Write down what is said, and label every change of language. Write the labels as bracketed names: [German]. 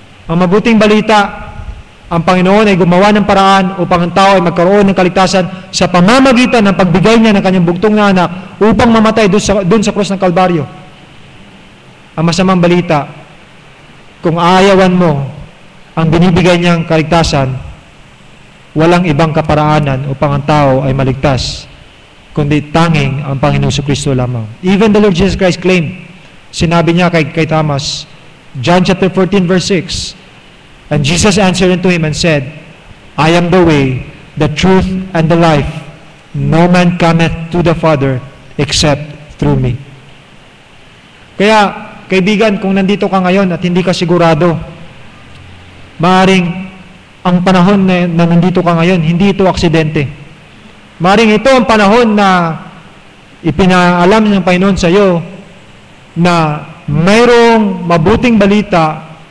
[Filipino] Ang mabuting balita, ang Panginoon ay gumawa ng paraan upang ang tao ay magkaroon ng kaligtasan sa pamamagitan ng pagbigay niya ng kanyang bugtong na anak upang mamatay doon sa krus ng Kalbaryo. Ang masamang balita, kung aayawan mo ang binibigay niyang kaligtasan, walang ibang kaparaanan upang ang tao ay maligtas, kundi tanging ang Panginoong Jesucristo lamang. [English] Even the Lord Jesus Christ claimed, sinabi niya kay Thomas, John chapter 14 verse 6, and Jesus answered unto him and said, I am the way, the truth, and the life. No man cometh to the Father except through me. [Filipino] Kaya, kaibigan, kung nandito ka ngayon at hindi ka sigurado, maaaring ang panahon na nandito ka ngayon, hindi ito aksidente. Maaaring ito ang panahon na ipinaalam ng Panginoon sa iyo na mayroong mabuting balita.